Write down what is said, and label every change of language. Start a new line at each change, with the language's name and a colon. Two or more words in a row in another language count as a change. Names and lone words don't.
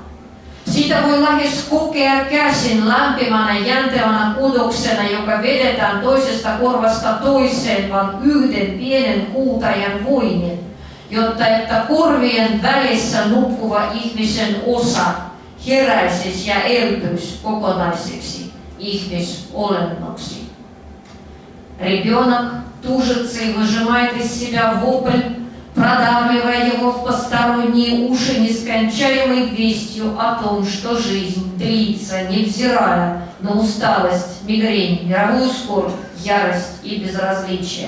Finnish: Sitä voi lähes kokea käsin lämpimänä jäntevänä kudoksena, joka vedetään toisesta korvasta toiseen vain yhden pienen huutajan voimin, jotta että korvien välissä nukkuva ihmisen osa heräisisi ja elpyisi kokonaiseksi ihmisolennoksi.
Russian: Ребенок тужится и выжимает из себя вопль, продавливая его в посторонние уши нескончаемой вестью о том, что жизнь длится, невзирая на усталость, мигрень, мировую скорбь, ярость и безразличие.